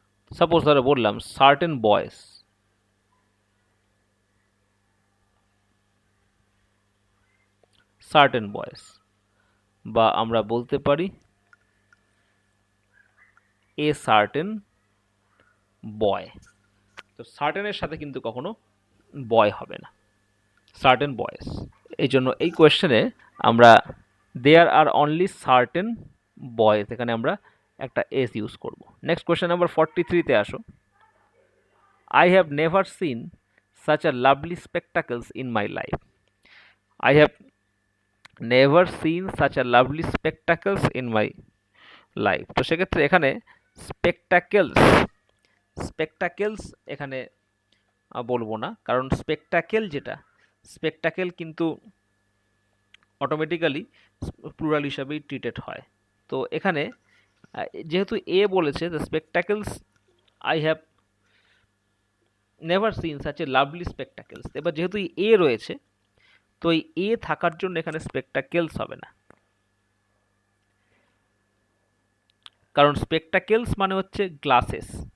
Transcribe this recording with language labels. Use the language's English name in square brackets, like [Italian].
[Bangla] Suppose ধরে বললাম certain বয়েস, সার্টেন বয়েস, বা আমরা বলতে পারি এ সার্টেন বয়। তো সার্টেনের সাথে কিন্তু কখনো বয় হবে না, সার্টেন বয়েস। এই জন্য এই কোয়েশ্চেনে আমরা [English] there are only certain boys, [Bangla] এখানে আমরা একটা এস ইউজ করব। নেক্সট কোয়েশ্চেন নাম্বার 43-তে আসো। [English] I have never seen such a lovely spectacles in my life. I have never seen such a lovely spectacles in my life. [Bangla] তো সেক্ষেত্রে এখানে স্পেকটাকেলস, স্পেকটাকেলস এখানে বলবো না, কারণ স্পেকটাকেল যেটা, স্পেকটাকেল কিন্তু অটোমেটিক্যালি প্লুরাল হিসাবেই ট্রিটেড হয়। তো এখানে যেহেতু এ বলেছে, the স্পেকটাকেলস [English] I have never seen such a lovely spectacles, [Bangla] এবার যেহেতু এ রয়েছে, তো এই এ থাকার জন্য এখানে স্পেকটাকেলস হবে না, কারণ স্পেকটাকেলস মানে হচ্ছে গ্লাসেস।